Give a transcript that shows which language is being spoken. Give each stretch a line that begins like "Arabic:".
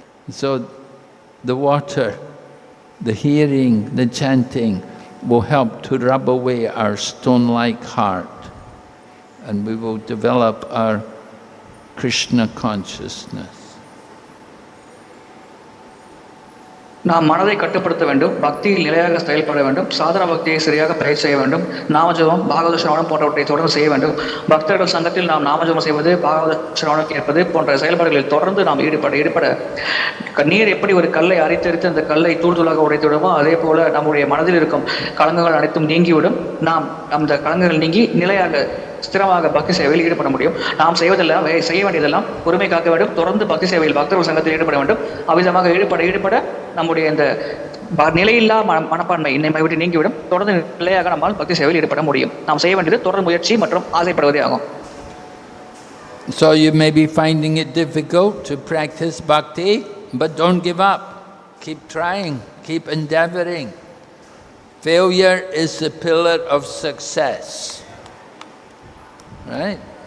English: So the water, the hearing, the chanting will help to rub away our stone-like heart. And we will develop our Krishna consciousness.
Tamil: நாம் மனதை கட்டுப்படுத்த வேண்டும், பக்தியில் நிலையாக செயல்பட வேண்டும், சாதன பக்தியை சரியாக பயிற்சி செய்ய வேண்டும், நாமஜபம், பாகவத சிரவணம் போன்றவற்றை தொடர்ந்து செய்ய வேண்டும். பக்தர்கள் சங்கத்தில் நாம் நாமஜபம் செய்வது, பாகவத சிரவணம் கேட்பது போன்ற செயல்பாடுகளில் தொடர்ந்து நாம் ஈடுபட நீர் எப்படி ஒரு கல்லை அரைத்தெடுத்து அந்த கல்லை தூள் தூளாக உடைத்து விடுமோ, அதே போல நம்முடைய மனதில் இருக்கும் களங்கங்கள் அனைத்தும் நீங்கிவிடும். நாம் அந்த களங்கங்கள் நீங்கி நிலையாக ஸ்திரமாக பக்தி சேவையில் ஈடுபட முடியும். நாம் செய்வதெல்லாம் செய்ய வேண்டியதெல்லாம் பொறுமை காக்க வேண்டும், தொடர்ந்து பக்தி சேவையில் பக்தர்கள் சங்கத்தில் ஈடுபட வேண்டும். அவ்விதமாக ஈடுபட நம்முடைய இந்த நிலையில்லா மனப்பான்மை நம்மை விட்டு நீங்கிவிடும். தொடர்ந்து நிலையாக நம்மால் பக்தி சேவையில் ஈடுபட முடியும். நாம் செய்ய வேண்டியது தொடர்ந்து முயற்சி மற்றும் ஆசைப்படுவதே ஆகும்.
English: So you may be finding it difficult to practice bhakti, but don't give up. Keep trying, keep endeavoring. Failure is the pillar of success. Right?